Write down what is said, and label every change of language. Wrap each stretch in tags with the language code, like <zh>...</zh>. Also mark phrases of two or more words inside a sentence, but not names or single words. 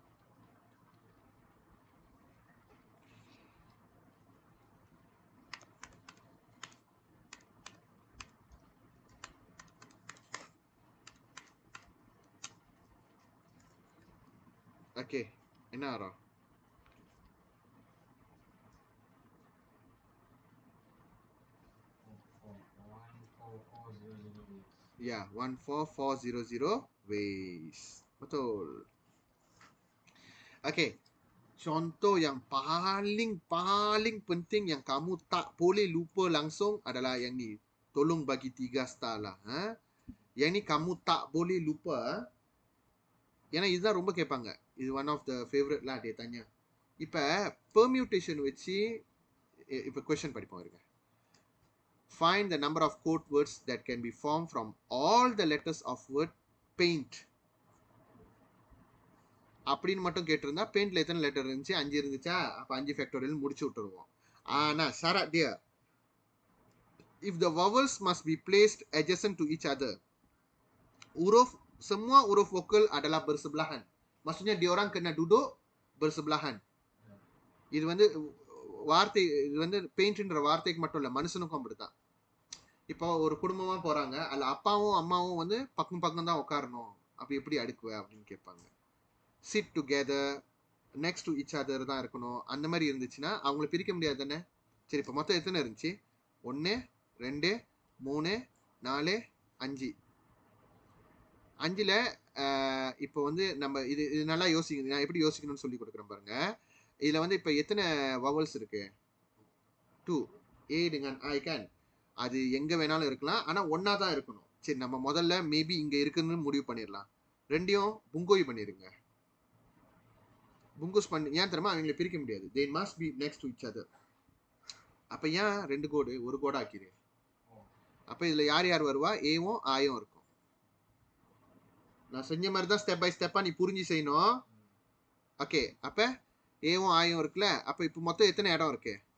<ta>ஓகே, என்ன ஆறோம்?</ta> <ms>Ya, 14400 ways. Betul. Okay, contoh yang paling penting yang kamu tak boleh lupa langsung adalah yang ni. Tolong bagi 3 star lah. Yang ni kamu tak boleh lupa.</ms> <ta>ஏன்னா இதுதான் ரொம்ப கேட்பாங்க. இது</ta> <en>one of the favouritelam</en> <ta>டே தனியா. இப்போ பெர்மியூட்டேஷன் வச்சு இப்போ கொஸ்டின் படிப்போம் இருங்க.</ta> <en>Find the number of code words that can be formed from all the letters of word paint.</en> <ta>அப்படின்னு மட்டும் கேட்டிருந்தா பெயிண்ட்ல எத்தனை லெட்டர் இருந்துச்சு? 5 இருந்துச்சா? அப்போ 5 ஃபேக்டோரியல் முடிச்சு விட்டுருவோம்.</ta> <en>ஆனா சாரா டியர், if the vowels must be placed adjacent to each other,</en> <ms>semua huruf vokal adalah bersebelahan. Maksudnya diorang kena duduk bersebelahan.</ms> <ta>இது வந்து வார்த்தை, இது வந்து பெயிண்ட்ன்ற வார்த்தைக்கு மட்டும் இல்லை, மனுஷனுக்கும் அப்படித்தான். இப்போ ஒரு குடும்பமா போறாங்க, அதில் அப்பாவும் அம்மாவும் வந்து பக்கம் பக்கம் தான் உட்காரணும், அப்படி எப்படி அடுக்குவ அப்படின்னு கேட்பாங்க.</ta> <en>sit together, next to each other</en> <ta>தான் இருக்கணும். அந்த மாதிரி இருந்துச்சுன்னா அவங்கள பிரிக்க முடியாது தானே. சரி, இப்போ மொத்தம் எத்தனை இருந்துச்சு? 1, 2, 3, 4, 5. 5ல் இப்போ வந்து நம்ம இது நல்லா யோசிக்கணும். நான் எப்படி யோசிக்கணும்னு சொல்லி கொடுக்குறேன் பாருங்க. இதில் வந்து இப்போ எத்தனை வவல்ஸ் இருக்கு? 2.</ta> <ms>A dengan I kan,</ms> <ta>அது எங்கே வேணாலும் இருக்கலாம், ஆனால் ஒன்றா தான் இருக்கணும். சரி, நம்ம முதல்ல மேபி இங்கே இருக்குன்னு முடிவு பண்ணிடலாம். ரெண்டையும் புங்கோய் பண்ணிடுங்க. புங்கோஸ் பண்ணி ஏன் தெரியுமா? அவங்களை பிரிக்க முடியாது.</ta> <en>they must be next to each other.</en> <ta>அப்போ ஏன் 2 கோடு 1 கோடு ஆக்கிடு? அப்போ இதில் யார் யார் வருவா? ஏவும் ஆயும் இருக்கும். நான் செஞ்ச மாதிரி தான்</ta> <en>step by stepaaga</en> <ta>நீ புரிஞ்சு செய்யணும். ஓகே, அப்போ ஏவும் ஆயும் இருக்குல்ல. அப்போ இப்போ மொத்தம் எத்தனை இடம் இருக்கு?</ta>